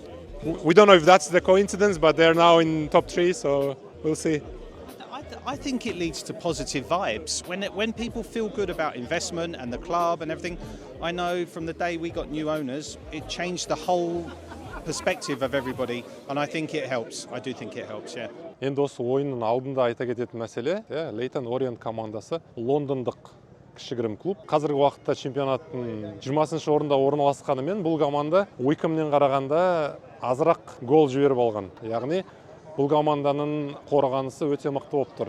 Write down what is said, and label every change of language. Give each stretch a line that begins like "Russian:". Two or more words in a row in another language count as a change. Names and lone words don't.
English: we don't know if that's the coincidence, but they're now in top 3, so we'll see. I think it leads to positive vibes. When people feel good about investment and the club and everything, I know from the day we got new owners, it changed the whole perspective of everybody, and I think it helps. I do think it helps, yeah.
Kazakh: Енді осы ойынның алдында айта кететін мәселе, Leyton Orient командасы лондондық кішігірім клуб. Қазіргі уақытта чемпионаттың 20-ші орында орналасқанымен бұл команда Wycombe'нен қарағанда азырақ гол жіберіп алған. Яғни бұл команданың қорғанысы өте мықты болып тұр.